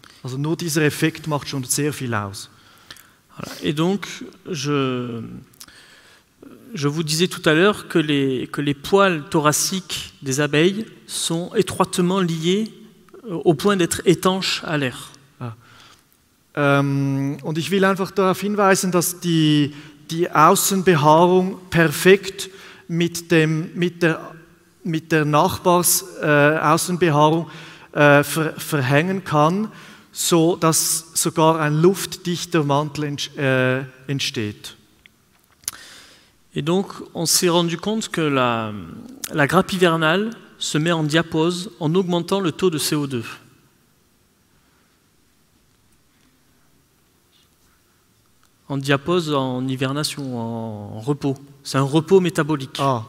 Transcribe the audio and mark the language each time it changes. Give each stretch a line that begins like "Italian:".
German: Also nur dieser Effekt macht schon sehr viel aus.
French: Et donc, je vous disais tout à l'heure que les poils thoraciques des abeilles sont étroitement liés au point d'être étanches à l'air.
German: Und ich will einfach darauf hinweisen, dass die Außenbehaarung perfekt mit der Nachbarsaußenbehaarung verhängen kann, so dass sogar ein luftdichter Mantel entsteht.
French: Et donc, on s'est rendu compte que la grappe hivernale se met en diapause en augmentant le taux de CO2. En diapause, en hibernation, en repos. C'est un repos métabolique.